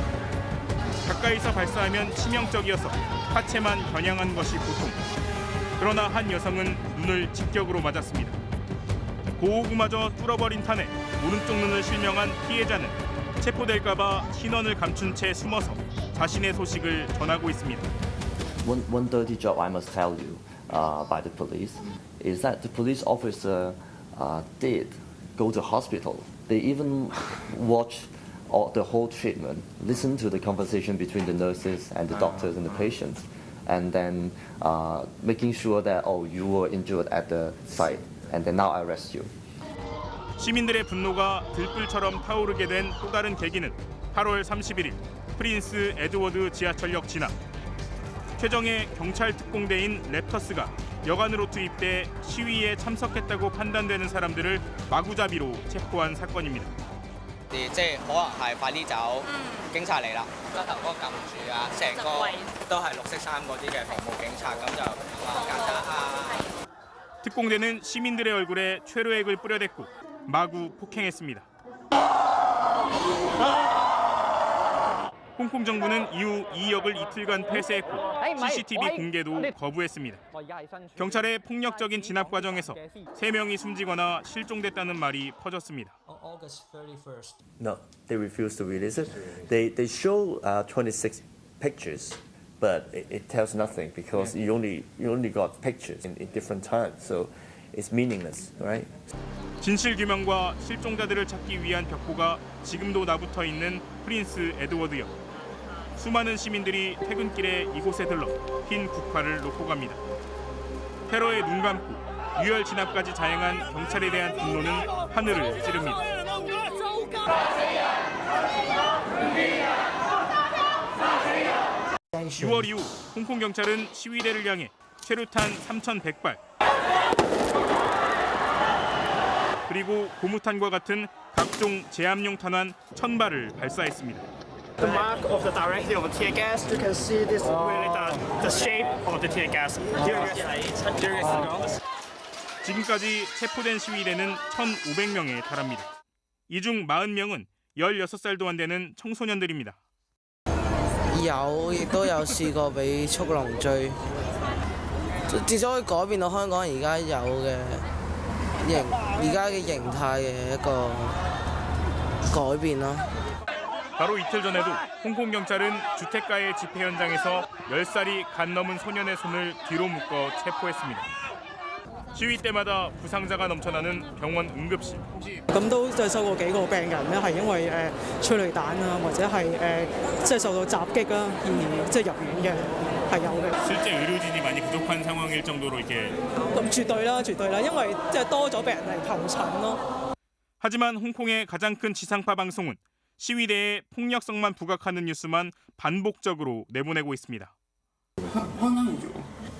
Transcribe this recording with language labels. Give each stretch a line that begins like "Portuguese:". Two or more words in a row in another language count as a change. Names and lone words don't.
Korean: 가까이서 발사하면 치명적이어서 하체만 겨냥한 것이 보통. 그러나 한 여성은 눈을 직격으로 맞았습니다. 고호구마저 뚫어버린 탄에 오른쪽 눈을 실명한 피해자는 체포될까봐 신원을 감춘 채 숨어서 자신의 소식을 전하고 있습니다.
English: One dirty job I must tell you by the police is that the police officer did go to hospital. They even watched the whole treatment, listened to the conversation between the nurses and the doctors and the patients, and then making sure that you were injured at the site, and then now I arrest you.
Korean: 시민들의 분노가 들불처럼 타오르게 된 또 다른 계기는 8월 31일 프린스 에드워드 지하철역 진압. 최정예 경찰 특공대인 랩터스가 여관으로 투입돼 시위에 참석했다고 판단되는 사람들을 마구잡이로 체포한 사건입니다.
Cantonese: 即係可能係快啲走，警察嚟啦，個頭哥撳住啊，成個都係綠色衫嗰啲嘅服務警察，咁就簡單啊。
Korean: 특공대는 시민들의 얼굴에 최루액을 뿌려댔고 마구 폭행했습니다. 홍콩 정부는 이후 이 역을 이틀간 폐쇄했고 CCTV 공개도 거부했습니다. 경찰의 폭력적인 진압 과정에서 3명이 숨지거나 실종됐다는 말이 퍼졌습니다.
English: No, they refused to release it. They show 26 pictures, but it tells nothing because you only got pictures in different times, so it's meaningless, right?
Korean: 진실 규명과 실종자들을 찾기 위한 벽보가 지금도 나붙어 있는 프린스 에드워드역. 수많은 시민들이 퇴근길에 이곳에 들러 흰 국화를 놓고 갑니다. 테러에 눈 감고 유혈 진압까지 자행한 경찰에 대한 분노는 하늘을 찌릅니다. 6월 이후 홍콩 경찰은 시위대를 향해 최루탄 3,100발 그리고 고무탄과 같은 각종 제압용 탄환 1,000발을 발사했습니다.
English: The mark of the direction of the tear gas, you can see this really the shape of the tear gas.
Korean: 지금까지 체포된 시위대는 1,500명에 달합니다. 이 중 40명은 16살도 안 되는 청소년들입니다.
Cantonese: 有，亦都有試過俾速龍追，至少可以改變到香港而家有嘅而家嘅形態嘅一個改變咯。
Korean: 바로 이틀 전에도 홍콩 경찰은 주택가의 집회 현장에서 10살이 간 넘은 소년의 손을 뒤로 묶어 체포했습니다. 시위 때마다 부상자가 넘쳐나는 병원 응급실.
Cantonese: 咁都即係收過幾個病人咧，係因為催淚彈啊，或者係即係受到襲擊啦，而即係入院嘅係有嘅。
Korean: 실제 의료진이 많이 부족한 상황일 정도로 이렇게.
Cantonese: 咁絕對啦，絕對啦，因為即係多咗病人嚟求診咯。
Korean: 하지만 홍콩의 가장 큰 지상파 방송은 시위대의 폭력성만 부각하는 뉴스만 반복적으로 내보내고 있습니다. 화난이죠.